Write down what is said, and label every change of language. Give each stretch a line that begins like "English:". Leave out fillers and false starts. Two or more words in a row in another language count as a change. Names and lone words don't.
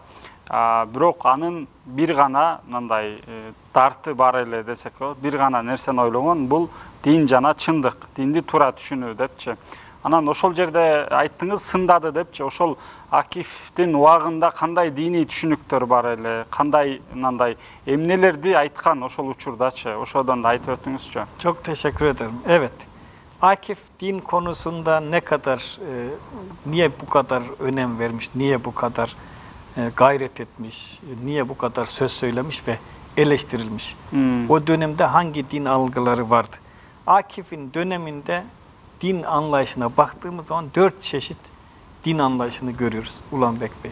Kyrgyz: Бирок анын бир гана мындай дарты бар эле десек, бир гана нерсени ойлогон, бул дин жана чындык, динди туура түшүнүү депчи. Анан ошол жерде айттыңыз, сындады депчи. Ошол Акифтин убагында кандай диний түшүнүктөр бар эле, кандай мындай эмнелерди айткан ошол учурдачы, ошодон да айтып өтүңүзчү.
Turkish: Çok teşekkür ederim. Evet. Akif din konusunda ne kadar, niye bu kadar önem vermiş, niye bu kadar gayret etmiş, niye bu kadar söz söylemiş ve eleştirilmiş. O dönemde hangi din algıları vardı? Akif'in döneminde din anlayışına baktığımız zaman 4 çeşit din anlayışını görüyoruz Ulanbek Bey.